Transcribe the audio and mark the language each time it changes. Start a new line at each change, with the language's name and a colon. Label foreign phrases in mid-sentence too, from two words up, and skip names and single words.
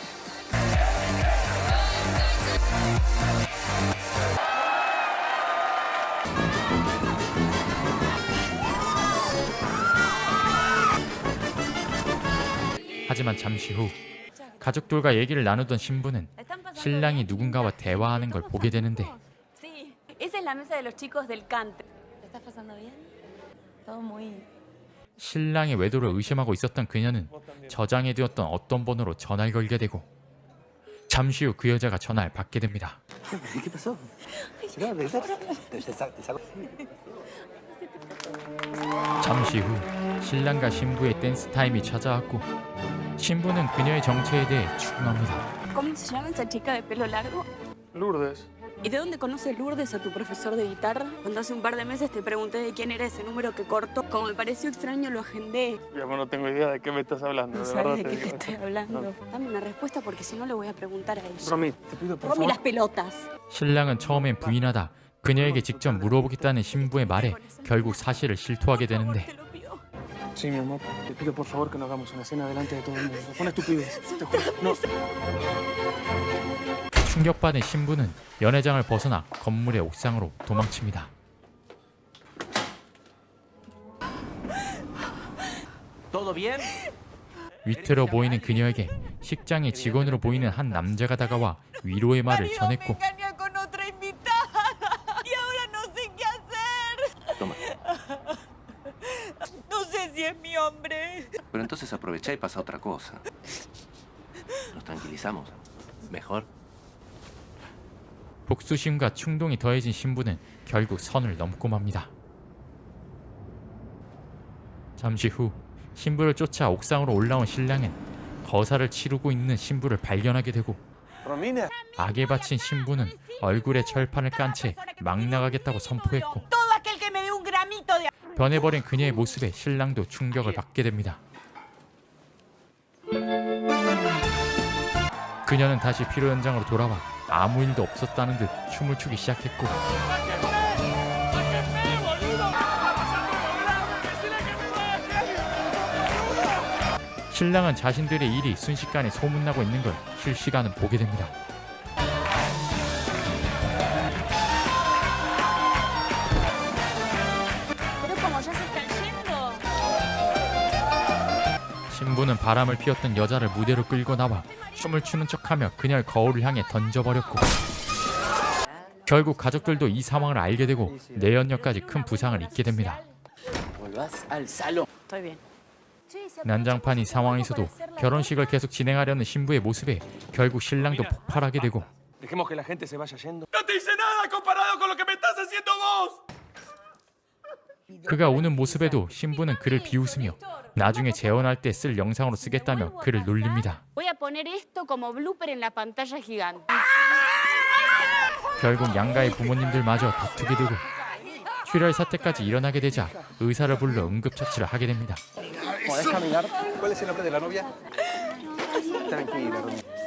Korean: 하지만 잠시 후 가족들과 얘기를 나누던 신부는 신랑이 누군가와 대화하는 걸 보게 되는데
Spanish: Sí, esa es la mesa de los chicos del cante. ¿Te estás pasando bien? Todo muy...
Korean: 신랑의 외도를 의심하고 있었던 그녀는 저장해두었던 어떤 번호로 전화를 걸게 되고 잠시 후 그 여자가 전화를 받게 됩니다.
Spanish: ¿Qué pasó?
Korean: 잠시 후 신랑과 신부의 댄스 타임이 찾아왔고 신부는 그녀의 정체에 대해 추궁합니다.
Spanish: ¿Cómo se llama esa chica de pelo largo? Lourdes. ¿Y de dónde conoce Lourdes a tu profesor de guitarra? Cuando hace un par de meses te pregunté de quién era ese número que corto. Como me pareció extraño, lo agendé. Ya no tengo idea de qué me estás hablando. No sabes de qué te estoy hablando. Dame una respuesta porque si no le voy a preguntar a ella. Romy, te pido por Romy, favor. las pelotas.
Korean: 신랑은 처음엔 부인하다 그녀에게 직접 물어보겠다는 신부의 말에 결국 사실을 실토하게 되는데
Spanish: Te lo pido. Sí, mi amor, te pido por favor que no hagamos una cena delante de todo el mundo. Fue una estupidez, te juro. No.
Korean: 충격받은 신부는 연회장을 벗어나 건물의 옥상으로 도망칩니다. 위태로 보이는 그녀에게 식장의 직원으로 보이는 한 남자가 다가와 위로의 말을 전했고
Spanish: con otra invitada y ahora no sé qué hacer. Toma. No sé si es mi hombre. Pero entonces aprovecha y pasa otra cosa. Nos tranquilizamos. Mejor.
Korean: 복수심과 충동이 더해진 신부는 결국 선을 넘고 맙니다. 잠시 후 신부를 쫓아 옥상으로 올라온 신랑은 거사를 치르고 있는 신부를 발견하게 되고
Spanish: Romina.
Korean: 악에 바친 신부는 얼굴에 철판을 깐 채 막 나가겠다고 선포했고
Spanish: Todo aquel que me dé un gramito de...
Korean: 변해버린 그녀의 모습에 신랑도 충격을 받게 됩니다. 그녀는 다시 피로 현장으로 돌아와 아무 일도 없었다는 듯 춤을 추기 시작했고 신랑은 자신들의 일이 순식간에 소문나고 있는 걸 실시간은 보게 됩니다.
Spanish: Pero como ya se están yendo.
Korean: 신부는 바람을 피웠던 여자를 무대로 끌고 나와 춤을 추는 척하며 그녀를 거울을 향해 던져버렸고 결국 가족들도 이 상황을 알게 되고 내연녀까지 큰 부상을 입게 됩니다.
Spanish: Estoy bien.
Korean: 난장판 이 상황에서도 결혼식을 계속 진행하려는 신부의 모습에 결국 신랑도 폭발하게 되고
Spanish: Dejemos que la gente se vaya yendo.
Korean: 그가 우는 모습에도 신부는 그를 비웃으며 나중에 재혼할 때 쓸 영상으로 쓰겠다며 그를 놀립니다.
Spanish: Voy a poner esto como blooper en la pantalla gigante.
Korean: 결국 양가의 부모님들마저 다투게 되고 출혈 사태까지 일어나게 되자 의사를 불러 응급처치를 하게 됩니다.
Spanish: ¿Podés caminar? ¿Cuál es el nombre de la novia? Tranquila, Romy.